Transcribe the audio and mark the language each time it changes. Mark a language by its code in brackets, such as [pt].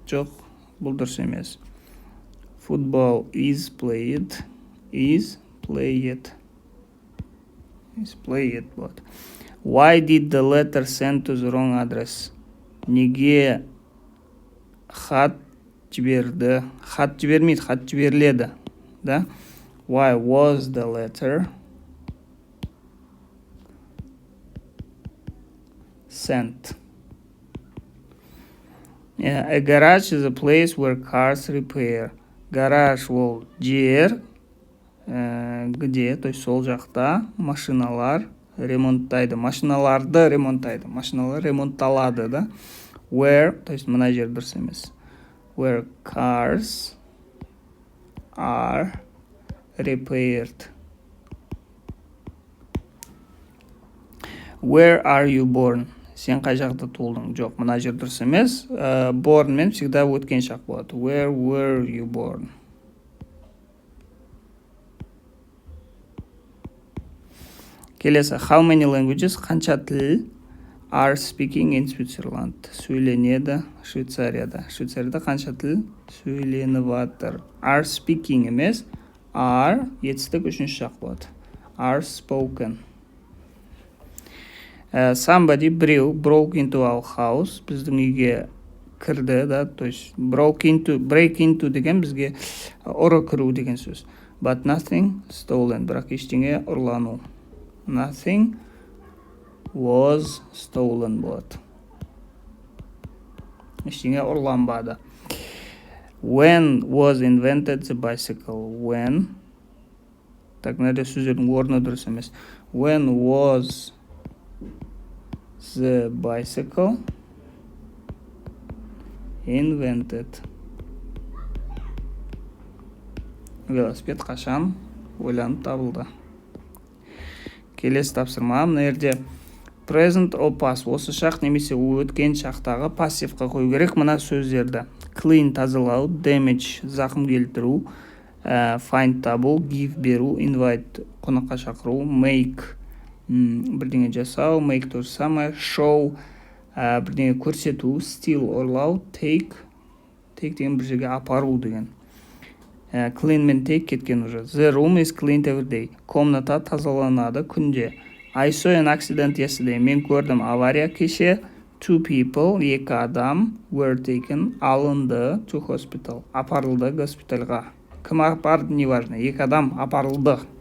[kk] Жоқ, бұл дұрыс емес. [en] Football is played. Is played [kk] болады. [en] Why did the letter send to the wrong address? [kk] Неге хат жіберді? Хат жібермейді, хат жіберіледі. [en] Да? Why was the letter sent? A garage is a place where cars repair. [kk] Гараж ол жер, [ru] где, то есть [kk] сол жақта машиналар ремонттайды. Машиналарды ремонттайды. Машиналар ремонтталады, да? [en] where, [ru] то есть [kk] мына жер дұрыс емес. [en] Where cars are repaired. Where are you born? [kk] Сен қай жақта туылдың? Жоқ, мына жер дұрыс емес. [en] Born [kk] мен [ru] всегда [kk] өткен шақ болады. [en] Where were you born? [kk] Келесі, [en] how many languages, [kk] қанша тіл [en] are speaking in Switzerland? [kk] Сөйленеді Швейцарияда. Швейцарияда қанша тіл сөйленіп жатыр? [en] Are speaking [kk] емес, [en] are [kk] етістік үшінші шақ болады. [en] Are spoken. Somebody, [kk] біреу, [en] broke into our house, [kk] біздің үйге кірді, да, [ru] то есть [en] break into [kk] деген бізге ұры кіру деген сөз. [en] But nothing stolen, [kk] бірақ ештеңе ұрлану. [en] Nothing was stolen [kk] болады. Ештеңе ұрланбады. [en] When was invented the bicycle? When, [ru] так, [kk] мына сөздердің орны дұрыс емес. [en] When was the bicycle invented? [kk] Велосипед қашан ойланып табылды? Келесі тапсырма, мына жерде [en] present or past, [kk] осы шақ немесе өткен шақтағы пассивқа қою керек мына сөздерді. Clean, тазалау, damage, зақым келтіру, find, табу, give, беру, invite, қонаққа шақыру, make, бірдеңе жасау, make [ru] то же самое, [kk] show, бірдеңе көрсету, steal, ұрлау, take деген бір жерге апару деген. [en] Clean [kk] мен [en] take [kk] кеткен [ru] уже. [en] The room is cleaned every day. [kk] Комната тазаланады күнде. [en] I saw an accident yesterday. [kk] Мен көрдім авария кеше. [en] Two people, [kk] екі адам, [en] were taken, [kk] алынды, [en] to hospital, [kk] апарылды госпитальға. Кім апарды, [ru] не важно, [kk] екі адам апарылды.